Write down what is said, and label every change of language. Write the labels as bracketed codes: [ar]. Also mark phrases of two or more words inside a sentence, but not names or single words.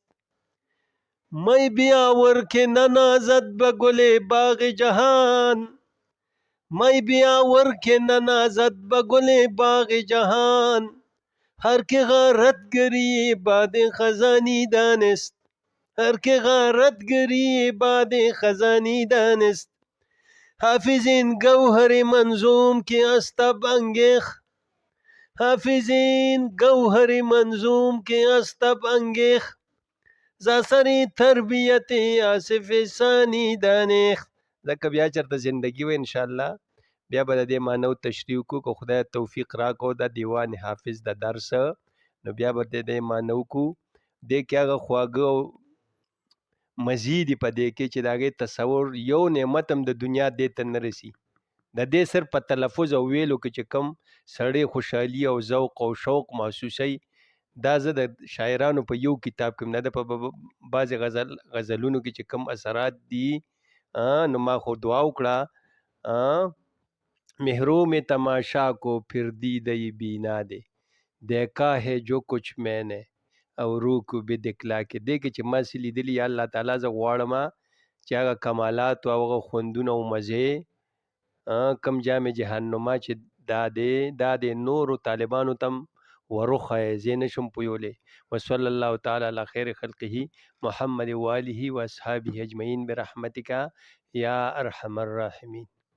[fa] می بیاور که ننازد به گل باغ جهان، می بیاور که ننازد به گل باغ جهان، هر که غارتگری باد خزانی دانست، هر که غارتگری باد خزانی دانست. حافظ این گوهر منظوم که از تب انگیخت، حافظ این گوهر منظوم که از تب انگیخت، ز اثر تربیت آصف ثانی دانست. [ps] ځکه بیا چېرته زندګي وه انشاءالله بیا به د دې معنو تشریح وکړو که خدای توفیق راکړو د دیوان حافظ د درس نو بیا به د دې معنی وکړو. دې کې هغه خواږه او مزې دي په دې کې چې د هغې تصور یو نعمت هم د دنیا دې ته نه رسي. د دې صرف په تلفظ او ویلو کې چې کم سړی خوشحالي او ذوق او شوق محسوسوي دا زه د شاعرانو په یو کتاب کې نه ده په بعضې غزلونو کې چې کم اثرات دي نو ما خو دعا وکړه [ur] محروم تماشا کو پھر دیدئی بینا دے، دیکھا ہے جو کچھ میں نے او روح کو بھی دکھلا کې. [ps] دې کې چې ما څه لیدلي یا الله تعالی زه غواړم چې هغه کمالات او هغه خوندونه او مزې کم جام جهنما چې دا د نورو طالبانو تم وروښایې زه نشم پویولی. [ar] وصلی الله تعالی علی خیر خلقه محمد و آله و اصحابه اجمعین برحمتک یا ارحم الراحمین.